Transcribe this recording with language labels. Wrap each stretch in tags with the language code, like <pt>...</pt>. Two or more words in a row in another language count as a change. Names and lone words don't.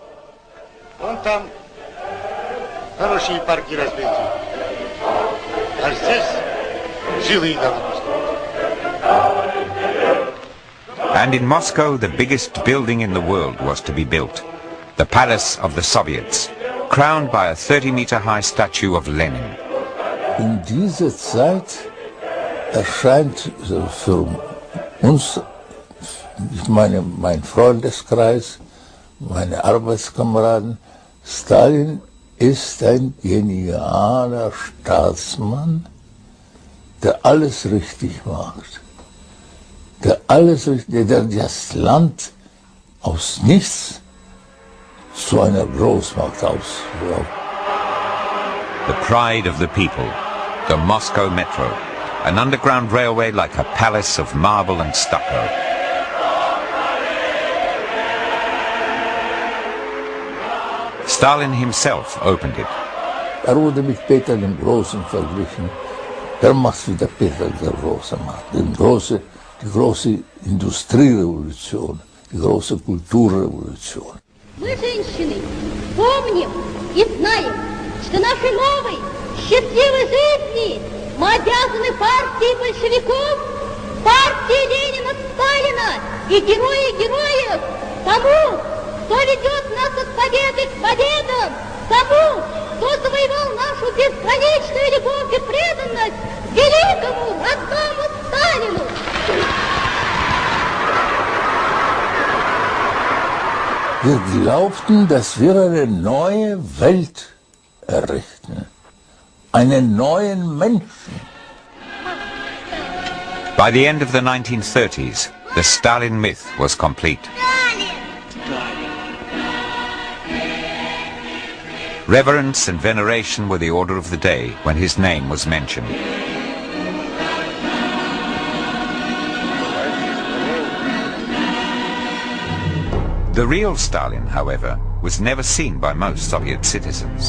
<en>And in Moscow, the biggest building in the world was to be built, the Palace of the Soviets, crowned by a 30-meter-high statue of Lenin.</en> <de>In dieser Zeit erscheint für uns, ich meine, mein Freundeskreis, meine Arbeitskameraden, Stalin ist ein genialer Staatsmann, der alles richtig macht. Der das Land aus nichts zu einer Großmacht ausbaut.</de> <en>The pride of the people, the Moscow Metro, an underground railway like a palace of marble and stucco. Stalin himself opened it.</en> <de>Wurde mit Peter dem Großen verglichen. Macht wie der Peter der Große macht. Die große Industrierevolution, die große Kulturrevolution.</de> <ru>Мы, женщины, помним и знаем, что нашей новой, счастливой жизни мы обязаны партии большевиков, партии Ленина, Сталина и героев, тому, кто ведет нас от победы к победам, тому, кто завоевал нашу бесконечную любовь и преданность великому родному Сталину.</ru> <de>Wir glaubten, dass wir eine neue Welt errichten, einen neuen Menschen.</de> <en>By the end of the 1930s, the Stalin myth was complete. Reverence and veneration were the order of the day when his name was mentioned. The real Stalin, however, was never seen by most Soviet citizens.</en>